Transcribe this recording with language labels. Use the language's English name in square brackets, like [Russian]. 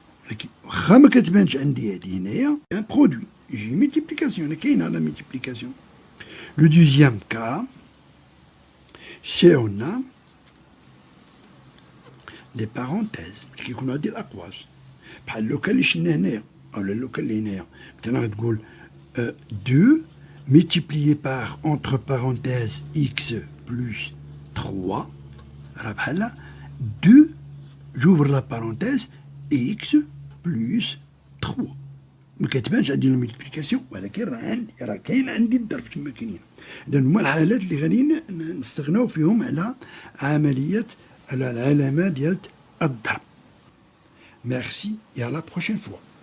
[Arabic] لكن واخا ما كتبانش عندي هذه هنايا [French] un produit. J'ai une multiplication. [Arabic] هنا كاينه [French] la multiplication. Le deuxième cas, c'est on a des parenthèses qui [Arabic] كيكونوا هادي الأقواس بحال لوكا اللي شلنا هنايا أولا لوكا اللي هنايا مثلا غتقول [French] 2 multiplié par entre parenthèses x plus 3 [Arabic] راه بحال [French] 2 j'ouvre la parenthèse x plus 3. [Arabic] ما كتبانش عندي الملتيبليكاسيون، ولكن راه كاين عندي الضرب كما كاينين. إذا هما الحالات اللي غادي نستغناو فيهم على عملية على العلامة ديال الضرب. [French] Merci et à la prochaine fois.